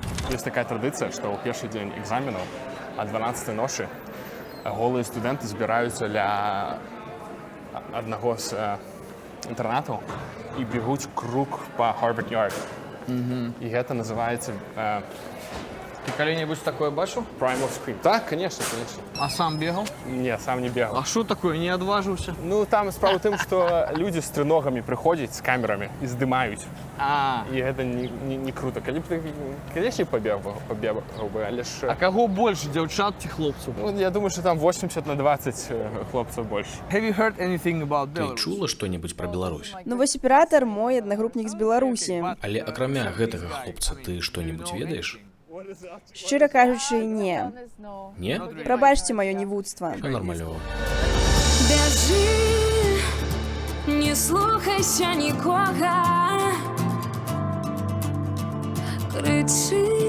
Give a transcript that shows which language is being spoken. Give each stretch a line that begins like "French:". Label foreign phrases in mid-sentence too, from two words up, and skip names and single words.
Belarusian: Ёсць такая традыцыя, што ў першы дзень экзаменаў а 12 ночы голыя студэнты збіраюцца ля аднаго з інтэрнатаў і бегуць круг па Harvard-Yard. І гэта называецца Ты калі-небудзь такое бачыў? Primal Scream. Так, конечно. А сам бегал? Не, сам не бегал.
Russian: А что такое,
Belarusian: не адважыўся? Ну, там справа ў тым, што людзі з трэногамі прыходзяць з камерамі і здымаюць. І гэта не круто. Калі б ты, конечно, пабегаў бы, але ж... А каго больш, дзяўчат ці хлопцаў? Ну, я думаю, што там 80/20 хлопцаў больш.
English: Have you heard anything about
Belarusian: Ты
English: Belarus?
Belarusian: чула што-небудзь пра Беларусь? Ну вось аператар мой аднагрупнік з Беларусі. Але акрамя гэтага хлопца ты што-небудзь ведаеш? Шчыра кажучы, не. Не? Прабачце маё невуцтва.
Russian: Всё нормалёва.
Belarusian: Бяжы, не слухайся нікога, крычы.